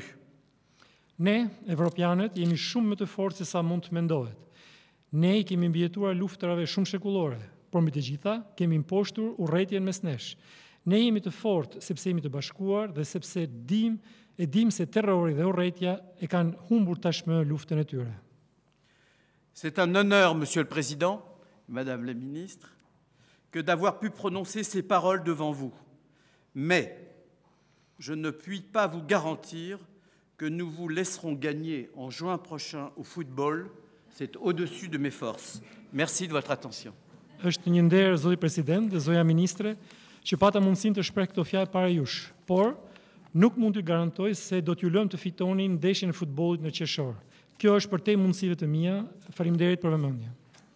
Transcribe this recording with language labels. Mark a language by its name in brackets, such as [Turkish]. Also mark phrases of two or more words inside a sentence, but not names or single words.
[Albanian] Ne, evropianët, jemi shumë më të fortë se sa mund të mendohet. Ne I kemi mbijetuar luftrave shumë shekullore, por mbi të gjitha kemi imposhtur urrëtitjen mes nesh. Ne jemi të fortë sepse jemi të bashkuar dhe sepse dim se terrori dhe urrëtia e kanë humbur tashmë luftën e tyre. [French] C'est un honneur, Monsieur le Président, Madame la Ministre, que d'avoir pu prononcer ces paroles devant vous. Mais je ne puis pas vous garantir que nous vous laisserons gagner en juin prochain au football. C'est au-dessus de mes forces. Merci de votre attention. [Albanian] Është një nder, zoti president dhe zoja ministre, që pata mundësinë të shpreh këto fjalë para jush, por nuk mund t'ju garantoj se do t'ju lëm të fitoni ndeshjen e futbollit në qershor. Kjo është përtej mundësive të mia. Faleminderit për vëmendje.